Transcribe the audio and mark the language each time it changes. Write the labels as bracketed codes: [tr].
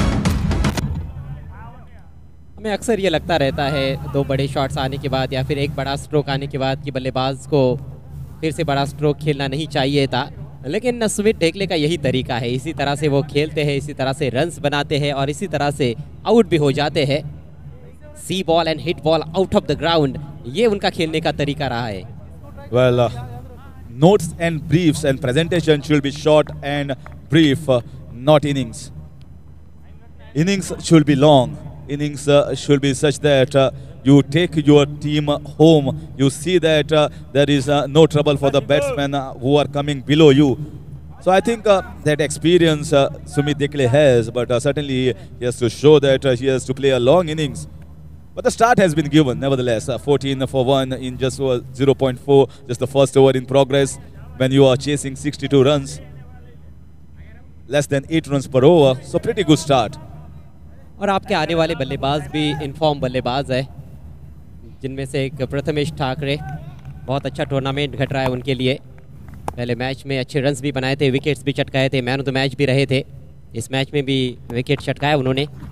[hi] हमें अक्सर ये लगता रहता है 2 बड़े शॉट्स आने के बाद या फिर एक बड़ा स्ट्रोक आने के बाद कि बल्लेबाज को फिर से बड़ा स्ट्रोक खेलना नहीं चाहिए था, लेकिन सुमित ढेकले का यही तरीका है। इसी तरह से वो खेलते हैं, इसी तरह से रन्स बनाते हैं और इसी तरह से आउट भी हो जाते हैं। [en] see ball and hit ball out of the ground, [hi] ये उनका खेलने का तरीका रहा है। [en] Well, notes and briefs and presentation should be short and brief, not innings. Innings should be long. Innings should be such that you take your team home. You see that there is no trouble for the batsmen who are coming below you. So I think that experience Sumit Dekle has, but certainly he has to show that he has to play a long innings. But the start has been given, nevertheless. 14 for 1 in just 0.4, just the first over in progress. When you are chasing 62 runs, less than 8 runs per over, so pretty good start. [hi] और आपके आने वाले बल्लेबाज भी inform बल्लेबाज है, जिनमें से एक प्रथमेश ठाकरे। बहुत अच्छा टूर्नामेंट घट रहा है उनके लिए। पहले मैच में अच्छे रन्स भी बनाए थे, विकेट्स भी चटकाए थे, मैन ऑफ द मैच भी रहे थे। इस मैच में भी विकेट चटकाया उन्होंने।